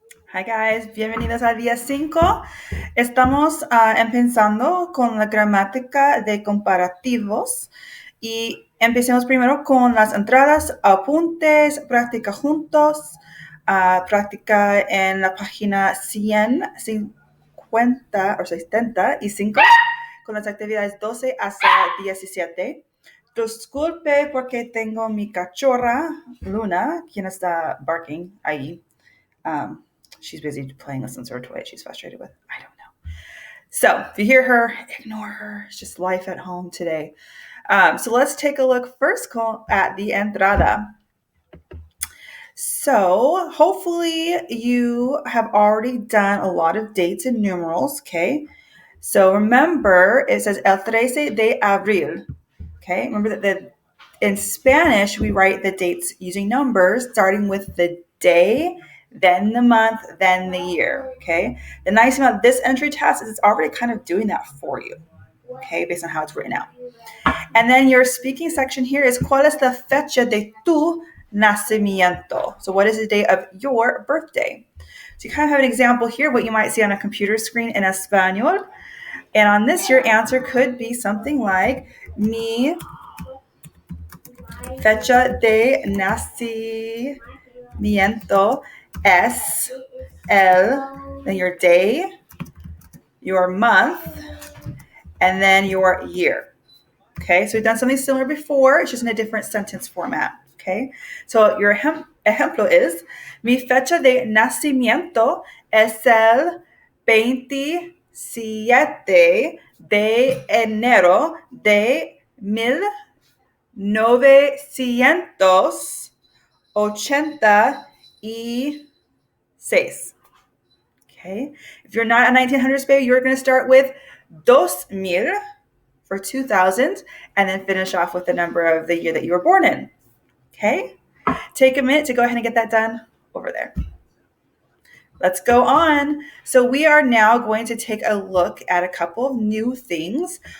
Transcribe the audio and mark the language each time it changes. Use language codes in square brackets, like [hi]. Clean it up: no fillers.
[en] Hi guys, [es] bienvenidos al día 5. Estamos empezando con la gramática de comparativos y empecemos primero con las entradas, apuntes, práctica juntos, práctica en la página 150 o 75 con las actividades 12 hasta 17. Disculpe porque tengo mi cachorra, Luna, quien está [en] barking [es] ahí. [en] She's busy playing with some sort of toy she's frustrated with. I don't know. So if you hear her, ignore her. It's just life at home today. So let's take a look first at the entrada. So hopefully you have already done a lot of dates and numerals, okay? So remember, it says [es] el 13 de abril, [en] okay? Remember that in Spanish, we write the dates using numbers, starting with the day, then the month, then the year, okay? The nice thing about this entry task is it's already kind of doing that for you, okay, based on how it's written out. And then your speaking section here is [es] ¿Cuál es la fecha de tu nacimiento? [en] So what is the day of your birthday? So you kind of have an example here, what you might see on a computer screen in Espanol. And on this, your answer could be something like [es] mi fecha de nacimiento es [en] then your day, your month, and then your year. Okay, so we've done something similar before, it's just in a different sentence format. Okay, so your ejemplo is [es] mi fecha de nacimiento es el 27 de enero de 1986. [en] Okay, if you're not a 1900s baby, you're going to start with 2000 for 2000 and then finish off with the number of the year that you were born in. Okay, take a minute to go ahead and get that done over there. Let's go on. So we are now going to take a look at a couple of new things.